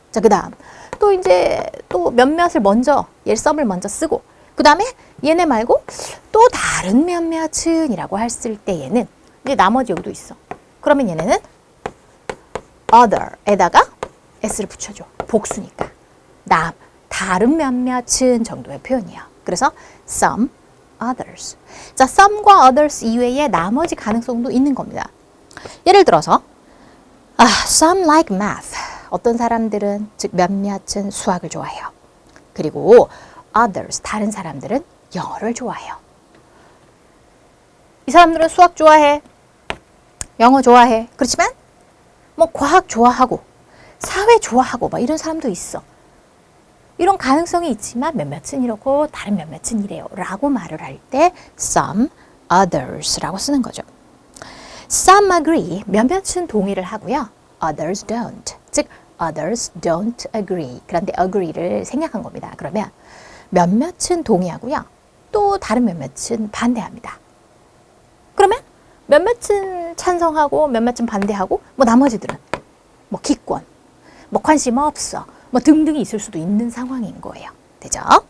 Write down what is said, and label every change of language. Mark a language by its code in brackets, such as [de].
[ko] 자 그다음 또 이제 또 몇몇을 먼저 얘 some을 먼저 쓰고 그 다음에 얘네 말고 또 다른 몇몇은이라고 했을 때 얘는 이제 나머지 여기도 있어. 그러면 얘네는 other에다가 s를 붙여줘. 복수니까. 다른 몇몇은 정도의 표현이에요. 그래서 some others. 자, some과 others 이외에 나머지 가능성도 있는 겁니다. 예를 들어서 [en] some like math. [ko] 어떤 사람들은 즉 몇몇은 수학을 좋아해요. 그리고 others 다른 사람들은 영어를 좋아해요. 이 사람들은 수학 좋아해. 영어 좋아해. 그렇지만 뭐 과학 좋아하고 사회 좋아하고 막 이런 사람도 있어. 이런 가능성이 있지만 몇몇은 이렇고 다른 몇몇은 이래요 라고 말을 할 때 some others라고 쓰는 거죠. [en] Some agree, [ko] 몇몇은 동의를 하고요. [en] Others don't, 즉 others don't agree. [ko] 그런데 agree를 생략한 겁니다. 그러면 몇몇은 동의하고요. 또 다른 몇몇은 반대합니다. 그러면 몇몇은 찬성하고 몇몇은 반대하고 뭐 나머지들은 뭐 기권, 뭐 관심 없어, 뭐 등등이 있을 수도 있는 상황인 거예요. 되죠?